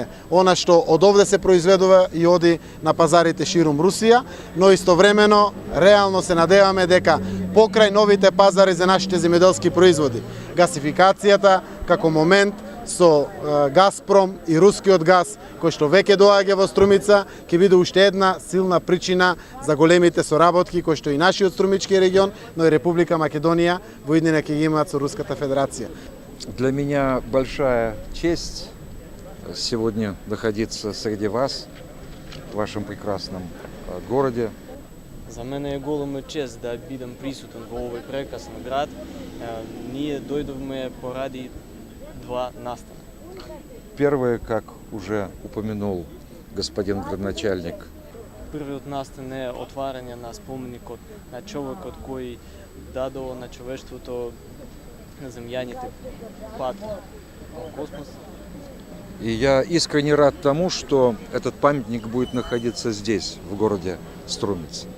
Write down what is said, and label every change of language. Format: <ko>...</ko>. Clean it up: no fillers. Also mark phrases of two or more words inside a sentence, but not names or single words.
<mk>Она што од овде се произведува и оди на пазарите ширум Русија, но истовремено реално се надеваме дека покрај новите пазари за нашите земјоделски производи, гасификацијата како момент со Газпром и рускиот газ, кој што веќе доаѓа во Струмица, ќе биде уште една силна причина за големите соработки кои што и нашиот струмички регион, но и Република Македонија во иднина ќе ги имаат со Руската Федерација.</mk> <ru>Для меня большая честь сегодня находиться среди вас, в вашем прекрасном городе.</ru> <mk>За мене е голема чест да бидам присутен во овој прекрасен град. Ние дојдовме поради два настана.</mk> <ru>Первое, как уже упомянул господин градоначальник.</ru> <mk>Првиот настан е отварање на споменикот на човекот кој дадо на човештвото земјаните пат во космос.</mk> <ru>И я искренне рад тому, что этот памятник будет находиться здесь, в городе Струмица.</ru>